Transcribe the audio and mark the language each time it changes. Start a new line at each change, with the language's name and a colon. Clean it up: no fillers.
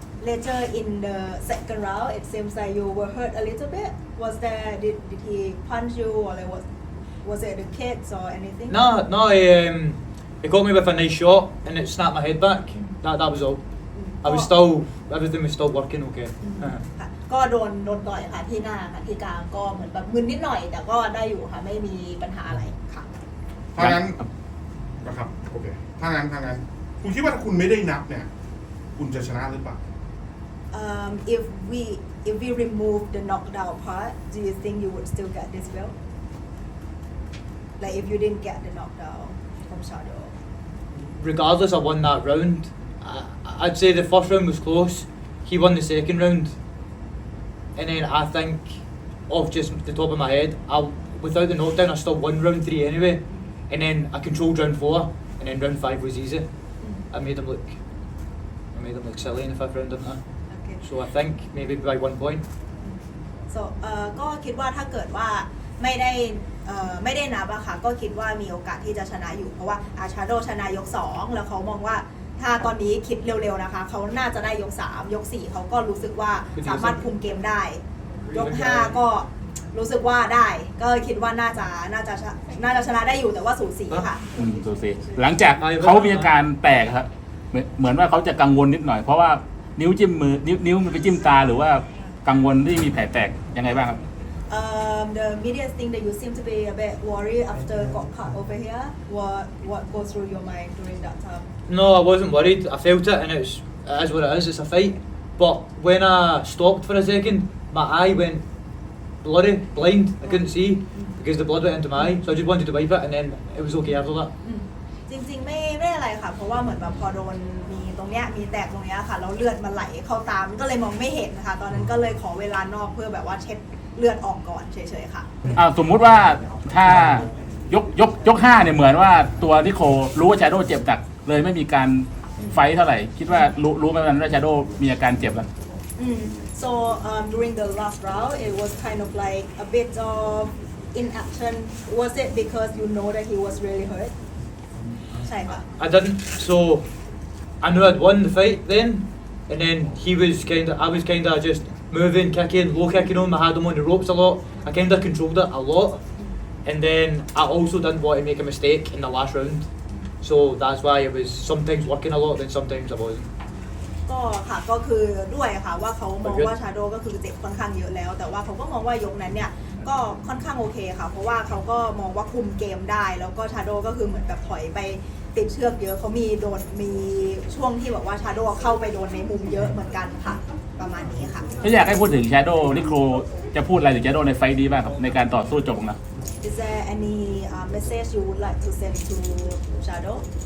English: Later in the second round it seems like you were hurt a little bit was there did he punch you or like was it the kicks or anything No he got me with a nice shot and it snapped my head back that was all I was still everything was still working okay
Thai: ค่ะก็โดนต่อยค่ะที่หน้าค่ะที่กลางก็เหมือนแบบมึนนิดหน่อยแต่ก็ได้อยู่ค่ะไม่มีปัญหาอะไรค่ะ ถ้างั้นนะครับโอเคถ้างั้นคุณคิดว่าถ้าคุณไม่ได้นับเนี่ยคุณจะชนะหรือเปล่า
English: if we remove the knockdown part do you think you would still get this belt like if you didn't get the knockdown from Shadow regardless I won that round I'd say the first round was close he won the second round and then I think off just the top of my head without the knockdown I still won round 3 anyway and then I controlled round 4 and then round 5 was easy I made him look silly in the 5th round didn't I so I think maybe by 1 point
Thai: so ก็คิดว่าถ้าเกิดว่าไม่ได้นับอะค่ะก็คิดว่ามีโอกาสที่จะชนะอยู่เพราะว่าชาโดชนะยก2แล้วเขามองว่าถ้าตอนนี้คิดเร็วๆนะคะเขาน่าจะได้ยก3ยก4เขาก็รู้สึกว่าสามารถคุมเกมได้ยก5ก็รู้สึกว่าได้ก็คิดว่าน่าจะชนะได้อยู่แต่ว่าสูสีค่ะ สูสีหลังจากเขามีอาการแตกครับเหมือนว่าเขาจะกังวลนิดหน่อยเพราะว่านิ้วจิ้มมือนิ้วมันไปจิ้มตาหรือว่ากังวลที่มีแผลแตกยังไงบ้างครับ
English: The media think that you seem to be a bit worried after got cut over here. What goes through your mind during that time? No, I wasn't worried. I felt it, and it is what it is. It's a fight. But when I stopped for a second, my eye went blurry, blind. I couldn't see because the blood went into my eye. So I just wanted to wipe it, and then it was okay after that.
Thai: จริงๆไม่อะไรค่ะเพราะว่าเหมือนแบบพอโดนมีตรงเนี้ยมีแตกตรงเนี้ยค่ะแล้วเลือดมันไหลเข้าตามันก็เลยมองไม่เห็นค่ะตอนนั้นก็เลยขอเวลานอกเพื่อแบบว่าเช็ดเลือดออกก่อนเฉยๆค่ะ สมมุติว่าถ้ายก5เนี่ยเหมือนว่าตัวที่โครู้ว่าชาโดเจ็บจัดเลยไม่มีการไฟเท่าไหร่คิดว่ารู้ไหมว่าชาโดมีอาการเจ็บแล้ว
English: So during the last round, it was kind of like a bit of inaction. Was it because you know that he was really hurt?
Thai: ใช่ค่ะ
English: I didn't. So I knew I'd won the fight then, and then I was kind of just moving, kicking, low kicking him. I had him on the ropes a lot. I kind of controlled it a lot, and then I also didn't want to make a mistake in the last round. So that's why it was sometimes working a lot, then sometimes I wasn't.
Thai: ก็ค่ะก็คือด้วยค่ะว่าเขามองว่าชาโดก็คือเจ็บค่อนข้างเยอะแล้วแต่ว่าเขาก็มองว่ายกนั้นเนี่ยก็ค่อนข้างโอเคค่ะเพราะว่าเขาก็มองว่าคุมเกมได้แล้วก็ชาโดก็คือเหมือนแบบถอยไปติดเชือกเยอะเขามีช่วงที่แบบว่าชาโดเข้าไปโดนในมุมเยอะเหมือนกันค่ะประมาณนี้ค่ะ ถ้าอยากให้พูดถึงชาโดนิโคลจะพูดอะไรถึงชาโดในไฟต์นี้บ้างครับในการต่อสู้จบนะ
English: Is there any message you would like to send to Shadow?